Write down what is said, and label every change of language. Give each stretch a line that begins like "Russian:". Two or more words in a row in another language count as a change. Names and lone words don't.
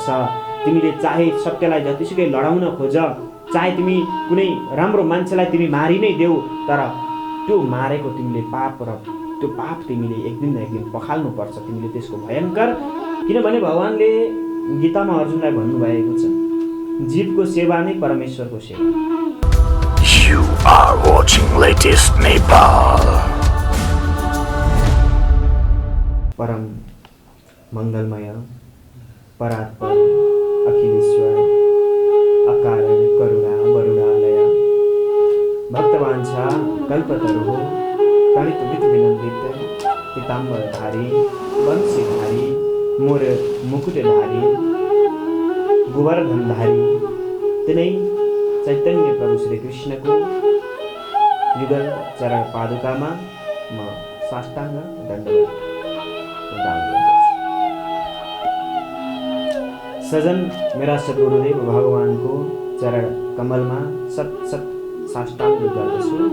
Nepali: तिमीले चाहे सत्यलाई जतिसुकै लडाउन खोज, चाहे तिमी कुनै राम्रो मान्छेलाई तिमी मारि नै देऊ, तर त्यो मारेको तिमीले पाप र त्यो पाप तिमीले एक दिन न एक दिन पखाल्नु पर्छ। तिमीले त्यसको भयङ्कर, किनभने भगवानले गीतामा अर्जुनलाई भन्नुभएको छ, जीवको सेवा नै परमेश्वरको सेवा।
English: You are watching latest Nepal.
Sanskrit: परम मंगलमय परात्पर अखिलेश्वर अकारण करुणा वरुणालय भक्तवांछा कल्पतरुः
Nepali: प्रणित विनन्दित पीताम्बरधारी वंशीधारी मोर मुकुटधारी गोवर्धनधारी तिनै चैतन्य प्रभु श्री कृष्णको युगल चरण पादुकामा म साष्टाङ्ग दण्डवत सजन मेरा सद्गुरुदेव भगवानको चरण कमलमा सत साष्टाङ्ग गर्दछु।